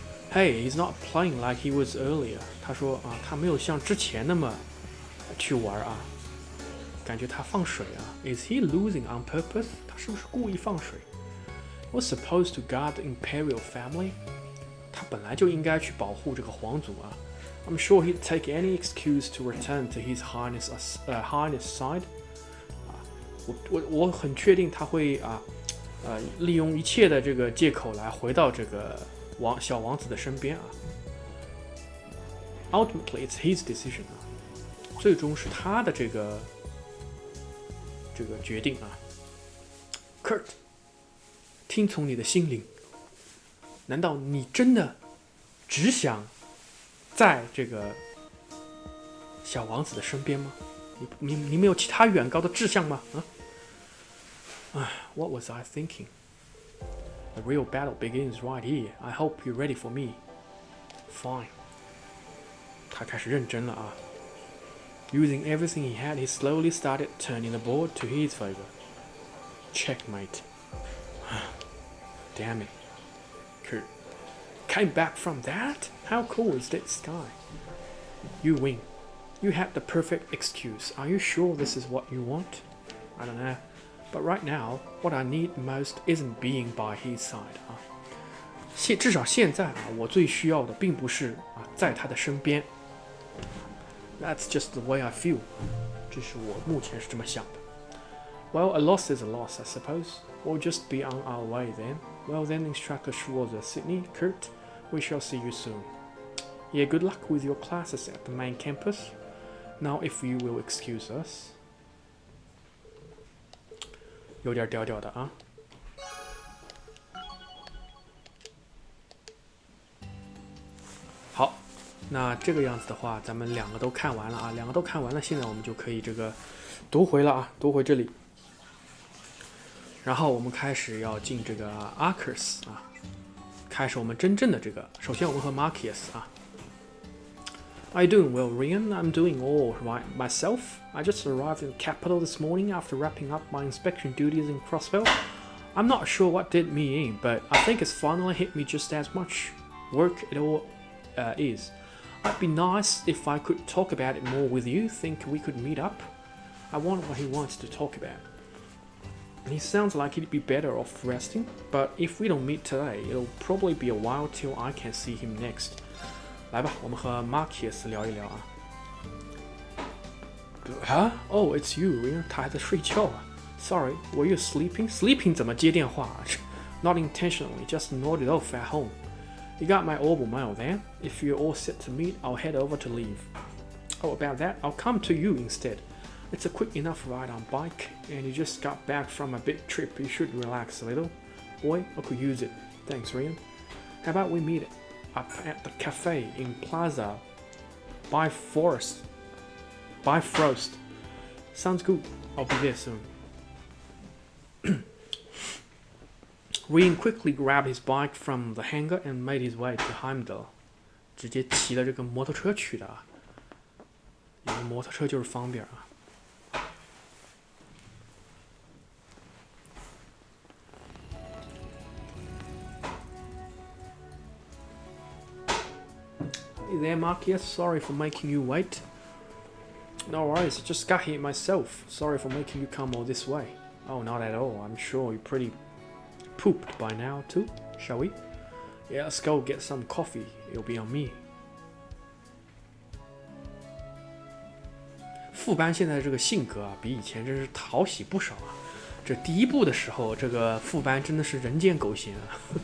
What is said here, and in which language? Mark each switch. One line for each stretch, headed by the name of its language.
English: Hey, he's not playing like he was earlier.
Chinese: 他说啊，他没有像之前那么去玩啊，感觉他放水啊。
English: Is he losing on purpose?
Chinese: 他是不是故意放水
English: ？Was supposed to guard the imperial family.
Chinese: 他本来就应该去保护这个皇族啊。
English: I'm sure he'd take any excuse to return to his highness side.
Chinese: 啊，我很确定他会啊，利用一切的这个借口来回到这个小王子的身边啊。
English: Ultimately, it's his decision
Chinese: 啊，最终是他的这个决定啊。 Kurt， 听从你的心灵。难道你真的只想在这个小王子的身边吗？你没有其他远高的志向吗？
English: 啊？What was I thinking? The real battle begins right here. I hope you're ready for me.
Chinese: Fine. 他开始认真了啊。
English: Using everything he had, he slowly started turning the board to his favor. Checkmate. Damn it. Kurt. Came back from that? How cool is that sky? You win. You had the perfect excuse. Are you sure this is what you want? I don't know. But right now, what I need most isn't being by his side 啊。
Chinese: 至少现在啊，我最需要的并不是啊在他的身边。
English: That's just the way I feel.
Chinese: 这是我目前是这么想的。
English: Well, a loss is a loss, I suppose. We'll just be on our way then. Well then, Instructor Schwarzer, Sydney, Kurt, we shall see you soon. Yeah, good luck with your classes at the main campus. Now, if you will excuse us.
Chinese: 有点屌屌的啊。好，那这个样子的话，咱们两个都看完了啊，两个都看完了，现在我们就可以这个读回了啊，读回这里。然后我们开始要进这个 Arcus 啊，开始我们真正的这个。首先我们和 Marcus 啊。
English: Are you doing well, Rian? I'm doing all right myself. I just arrived in the capital this morning after wrapping up my inspection duties in Crossville. I'm not sure what did me in, but I think it's finally hit me just as much work it all is. It'd be nice if I could talk about it more with you. Think we could meet up? I wonder what he wants to talk about. He sounds like he'd be better off resting, but if we don't meet today, it'll probably be a while till I can see him next.
Chinese: 来吧，我们和 Marcus 聊一聊啊。
English: Huh? Oh, it's you, Rian.
Chinese: 他还在睡觉啊。
English: Sorry, were you sleeping? Sleeping
Chinese: 怎么接电话？
English: Not intentionally, just nodded off at home. You got my orbital mail then? If you're all set to meet, I'll head over to leave. Oh, about that, I'll come to you instead. It's a quick enough ride on bike, and you just got back from a big trip. You should relax a little. Boy, I could use it. Thanks, Rian. How about we meet up at the cafe in Plaza Bifrost. Sounds good. I'll be there soon. Rian quickly grabbed his bike from the hangar and made his way to Heimdall.
Chinese: 直接骑了这个摩托车去的啊，有个摩托车就是方便啊。
English: Hey there, Marcus. Sorry for making you wait. No worries, I just got here myself. Sorry for making you come all this way. Oh, not at all. I'm sure you're pretty pooped by now too, shall we? Yeah, let's go get some coffee. It'll be on me.
Chinese: 副班现在这个性格啊，比以前真是讨喜不少啊。这第一部的时候，这个副班真的是人见狗嫌啊。